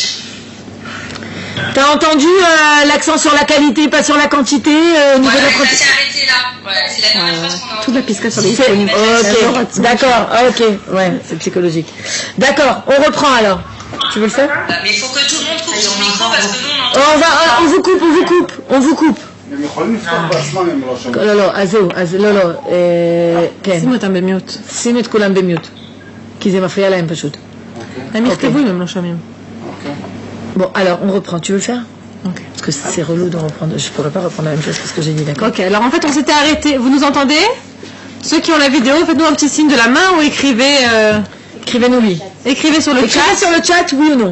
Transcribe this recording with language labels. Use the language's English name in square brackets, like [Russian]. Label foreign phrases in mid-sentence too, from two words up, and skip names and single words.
[French] T'as entendu l'accent sur la qualité, pas sur la quantité au niveau de la Ça s'est arrêté là. Ouais, c'est la dernière fois qu'on a Toute la pisca sur les Ok, d'accord, ok, ouais, c'est psychologique. D'accord, on reprend alors. Tu veux le faire? Mais il faut que tout le monde coupe son micro parce que nous on entend. On vous coupe. [Hebrew] לא, לא, אז לא, כן. שימו אותם במיוט. שימו את כולם במיוט. כי זה מפריע להם פשוט. הם יכתבו אם הם לא שומעים. [French] Bon, alors, on reprend. Tu veux le faire? Ok. Parce que c'est relou de reprendre. Je pourrais pas reprendre la même chose que ce que j'ai dit, d'accord? Ok, alors en fait on s'était arrêté. Vous nous entendez? Ceux qui ont la vidéo, faites-nous un petit signe de la main ou écrivez... Écrivez-nous oui. Écrivez sur le Écrivez chat. sur le chat, oui ou non?